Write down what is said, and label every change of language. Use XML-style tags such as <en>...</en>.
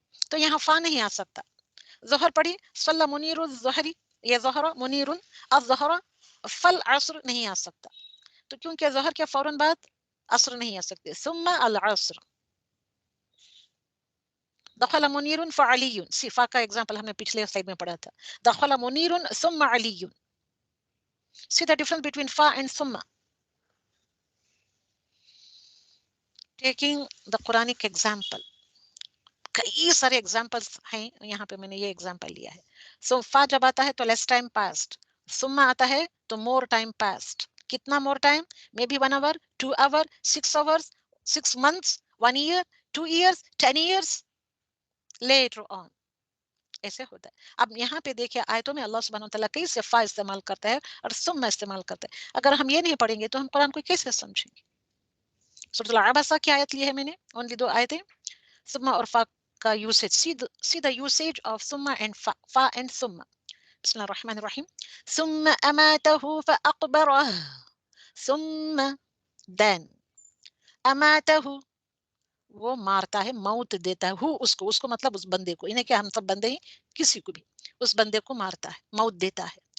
<ur>تو یہاں فا نہیں آ سکتا. ظہر پڑھی صلی منیر الظہری، یہ ظہر منیر الظہر، فالعصر نہیں آ سکتا. تو کیونکہ ظہر کے فوراً بعد عصر نہیں آ سکتے. ثم العصر. دخل منیر فعلی، صفا کا ایگزامپل ہم نے پچھلے سلائیڈ میں پڑھا تھا.</ur> <ar>دخل منیر ثم علی.</ar> <en>See the difference between fa and summa. Taking the Quranic example.</en> <ur>کئی سارے ایگزامپلس ہیں یہاں پہ، میں نے یہ ایگزامپل لیا ہے. سو فا جب آتا ہے تو لیس ٹائم پاسڈ، سما آتا ہے تو مور ٹائم پاسڈ. کتنا more time? May be</ur> <en>1 hour 2 hour 6 hours 6 months 1 year 2 years 10 years later on.</en> <ur>ایسے ہوتا ہے. اب یہاں پہ دیکھیں آیتوں میں اللہ سبحانہ وتعالیٰ کئی سے فا استعمال کرتا ہے اور سما استعمال کرتا ہے. اگر ہم یہ نہیں پڑھیں گے تو ہم قرآن کو کیسے سمجھیں گے؟ سورۃ العبسہ کی آیت لی ہے میں نے، اونلی 2 آیتیں.</ur> <en>سما اور فا کا usage, see the usage of summa and fa and summa.</en> <ar>بسم اللہ الرحمن الرحیم. ثم اماته فاقبره،</ar> <ur>ثم then اماته، وہ مارتا ہے، موت دیتا ہے، اس کو مطلب اس بندے کو، انہیں کہ ہم سب بندے ہیں، کسی کو بھی اس بندے کو مارتا ہے، موت دیتا ہے.</ur>